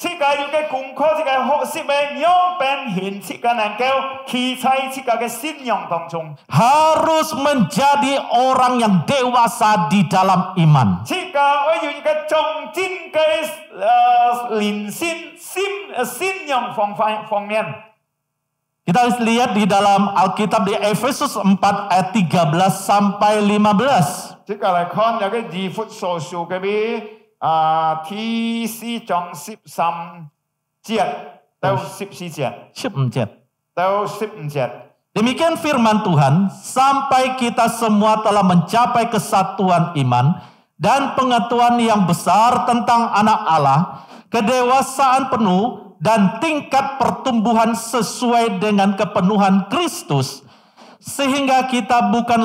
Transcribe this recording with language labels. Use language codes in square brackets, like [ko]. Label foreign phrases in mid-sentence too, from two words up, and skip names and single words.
[id] Harus menjadi orang yang dewasa di dalam iman. Kita lihat di dalam Alkitab di Efesus 4 ayat 13 sampai 15. [hak] T C 章13節到14節。 [id] Demikian firman Tuhan, sampai kita semua telah mencapai kesatuan iman dan pengetahuan yang besar tentang anak Allah, kedewasaan penuh dan tingkat pertumbuhan sesuai dengan kepenuhan Kristus, sehingga kita bukan